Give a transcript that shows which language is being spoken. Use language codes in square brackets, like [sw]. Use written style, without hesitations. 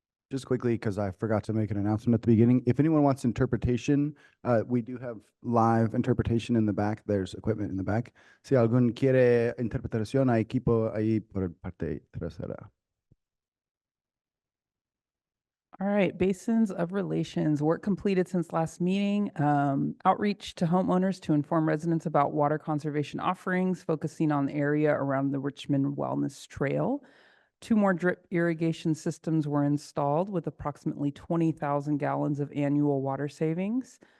[en] Just quickly, because I forgot to make an announcement at the beginning. If anyone wants interpretation, we do have live interpretation in the back. There's equipment in the back. [es] Si algún quiere interpretación, hay equipo ahí por parte trasera. [en] All right, basins of relations, work completed since last meeting. Outreach to homeowners to inform residents about water conservation offerings, focusing on the area around the Richmond Wellness Trail. 2 more drip irrigation systems were installed with approximately 20,000 gallons of annual water savings.